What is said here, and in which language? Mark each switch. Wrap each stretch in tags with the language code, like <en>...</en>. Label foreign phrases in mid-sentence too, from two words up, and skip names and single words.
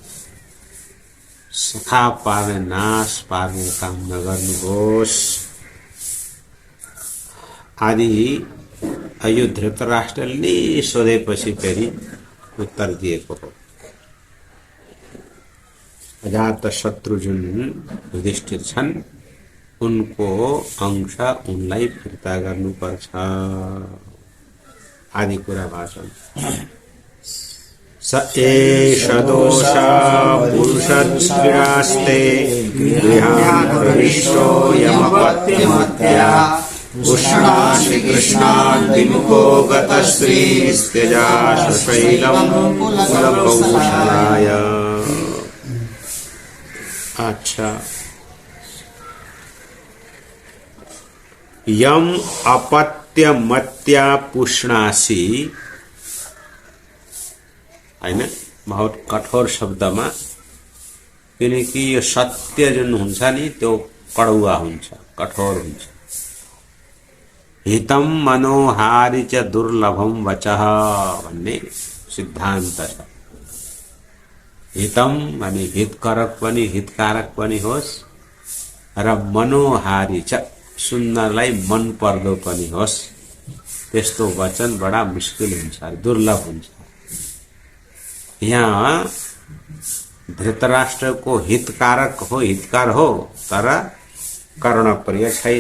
<ne>सखा पार्ने, नाश पार्ने काम नगर्नुहोस् आदि यो धृतराष्ट्रले सोधेपछि फेरि उत्तर दिएको हो। अजात शत्रु जुन युधिष्ठिर छन् उनको अंश उनलाई फिर्ता गर्नुपर्छ आदि कुरा भाषण।</ne> <sa>स एष दोषा पुरुषस्त्रिणास्ते गृहान् प्रविष्टो यमपत्यमत्या उष्णा श्रीकृष्णान् विमुखो गतश्रीस्त्यजाशैलम् कुलकौशलाय।</sa> <ne>अच्छा,</ne> <sa>यम अपत्यमत्या पुष्णासी</sa> <ne>हैन, बहुत कठोर शब्दमा, किनकि यो सत्य जुन हुन्छ नि त्यो कडुवा हुन्छ, कठोर हुन्छ।</ne> <sa>हितम मनोहारी च दुर्लभम वचः</sa> <ne>भन्ने सिद्धान्त छ। हितम माने हितकारक पनि, हितकारक पनि होस् र</ne> <sa>मनोहारी च</sa> <ne>सुन्नलाई मन पर्दो पनि होस्, त्यस्तो वचन बडा मुस्किल हुन्छ, दुर्लभ हुन्छ। यहाँ धृतराष्ट्रको हितकारक हो, हितकार हो, तर कर्णप्रिय छैन।</ne>